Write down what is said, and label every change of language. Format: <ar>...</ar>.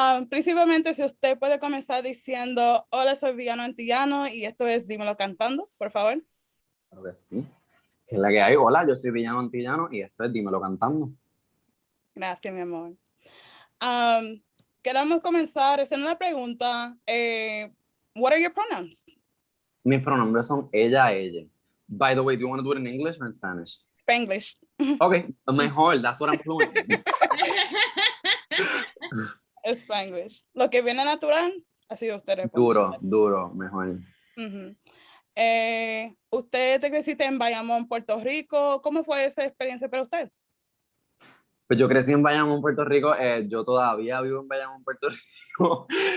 <es>Principalmente, si usted puede comenzar diciendo, hola, soy Villano Antillano y esto es Dímelo Cantando, por favor. Claro que sí. ¿Qué es la que hay? Hola, yo soy Villano Antillano y esto es Dímelo Cantando. Gracias, mi amor. Queremos comenzar haciendo una pregunta.</es> <en>What are your pronouns?</en> <es>Mis pronombres son ella, ella.</es> <en>By the way, do you want to do it in English or in Spanish? Spanglish. Okay,</en> <es>mejor,</es> <en>that's what I'm fluent in. Spanglish.</en> <es>Lo que viene natural, así usted responde. Duro, mejor. Uh-huh. ¿Usted te creciste en Bayamón, Puerto Rico? ¿Cómo fue esa experiencia para usted? Pues yo crecí en Bayamón, Puerto Rico. Yo todavía vivo en Bayamón, Puerto Rico.</es>